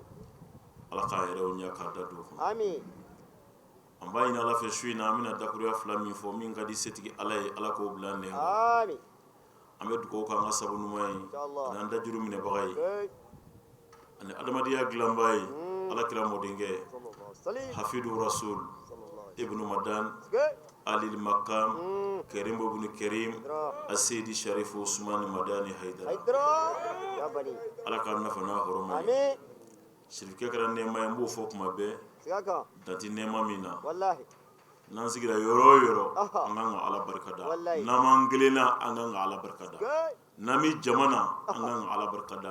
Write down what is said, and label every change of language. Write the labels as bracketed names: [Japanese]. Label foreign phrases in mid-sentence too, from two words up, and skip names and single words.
[Bambara] ala k'an yɛrɛw ɲɛ k'a da don o kɔnɔ amin an b'a ɲini ala fɛ su in na an bɛna dakuruya fila min fɔ min ka di setigi ala ye ala k'o bila an nɛn kan amin an bɛ dugawu k'an ka sabu ɲuman ye [Arabic] إن شاء الله [Bambara] ani an dajuru minɛbaga ye okay ani adamadenya dilanba ye ala kira mɔdenkɛ [Arabic] صلى الله عليه حافظ رسول صلى الله ابن مدن [Bambara] okay [Arabic] علي مقام كريم ابن كريم [Bambara] Dra. asidi sharifu usman madani haidara haidra ya bani ala k'an nafa n'a hɔrɔma ye amin sirikɛ kɛra nɛɛma ye n b'o fɔ kuma bɛɛ sigaka danti nɛɛma min na wallahi n'an sigira yɔrɔ o yɔrɔ Aha. an kan ka ala barika da Wallahi. n'an m'an kelenna an kan ka ala barika da okay n'an bɛ jama na an kan ka ala barika da